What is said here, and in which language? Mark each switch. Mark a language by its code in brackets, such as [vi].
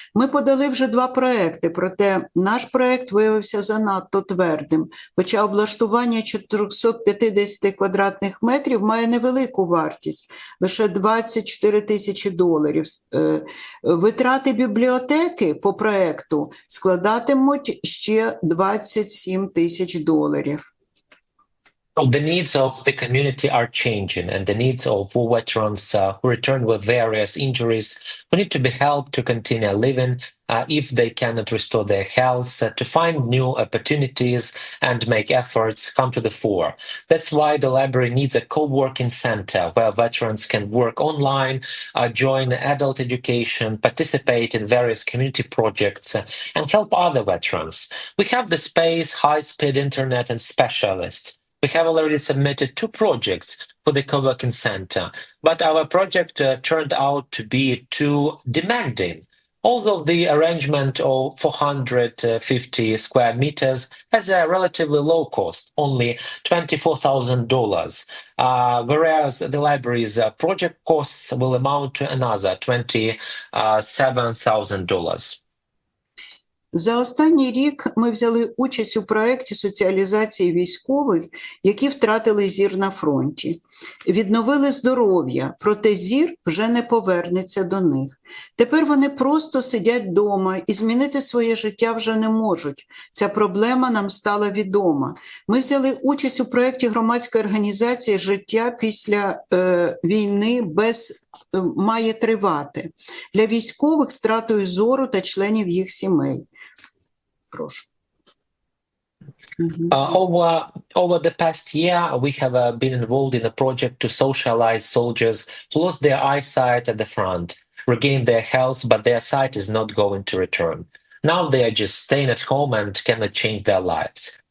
[uk] Ми подали вже 2 проекти, проте наш проект виявився занадто твердим, хоча облаштування 450 квадратних метрів має невелику вартість, лише $24 тисячі. Витрати бібліотеки по проекту складатимуть ще $27 тисяч. [en] So the needs of the community are changing, and the needs of veterans who return with various injuries who need to be helped to continue living if they cannot restore their health, to find new opportunities and make efforts come to the fore. That's why the library needs a co-working center where veterans can work online, join adult education, participate in various community projects, and help other veterans. We have the space, high-speed internet, and specialists. We have already submitted 2 projects for the co-working center, but our project turned out to be too demanding. Although the arrangement of 450 square meters has a relatively low cost, only $24,000, whereas the library's project costs will amount to another $27,000. [uk] За останній рік ми взяли участь у проєкті соціалізації військових, які втратили зір на фронті. Відновили здоров'я, проте зір вже не повернеться до них. Тепер вони просто сидять вдома і змінити своє життя вже не можуть. Ця проблема нам стала відома. Ми взяли участь у проєкті громадської організації «Життя після війни має тривати» для військових з втратою зору та членів їх сімей. Прошу. [en] Over the past year, we have been involved in a project to socialize soldiers who lost their eyesight at the front, regain their health, but their sight is not going to return. Now they are just staying at home and cannot change their lives.